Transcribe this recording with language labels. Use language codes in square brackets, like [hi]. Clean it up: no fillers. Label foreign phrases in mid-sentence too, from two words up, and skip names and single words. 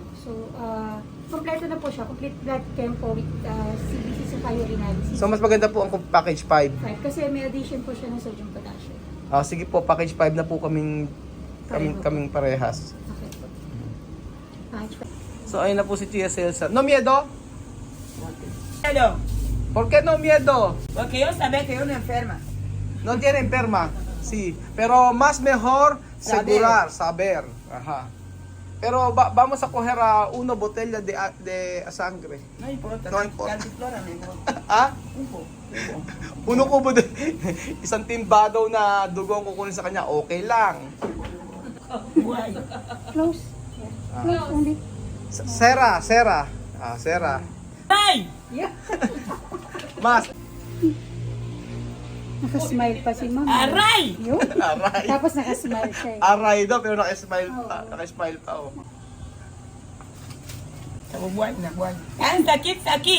[tl] So, kompleto na po siya. [en] Complete blood chem po with CBC sa urine analysis. [tl] So mas maganda po ang package 5. 5 kasi may addition po siya ng [en] sodium potassium. [tl] Sige po, package 5 na po kaming parehas. Okay po. Package 5. So ayun na po si Tia Celsa. [es] No miedo? Hello. ¿Por qué no miedo? Porque yo sabía que yo no enferma. No tiene enferma. Sí, pero más mejor saber. Ajá. Pero vamos a coger una botella de sangre. No importa. No importa. Cantiflora mejor. Un po. [tl] Puno kubo de isang timba daw na dugo ang kukunin sa kanya, okay lang. [en] Why? Close. Yeah. Close only. Sera. Sera. Ay! Yeah. Mas. [tl] Nakasmile pa si ma'am. Aray! Yun. Aray. Tapos nakasmile siya eh. Aray daw, pero naka-smile pa. Naka-smile pa, oh. Buwan na, buwan. Ang sakit!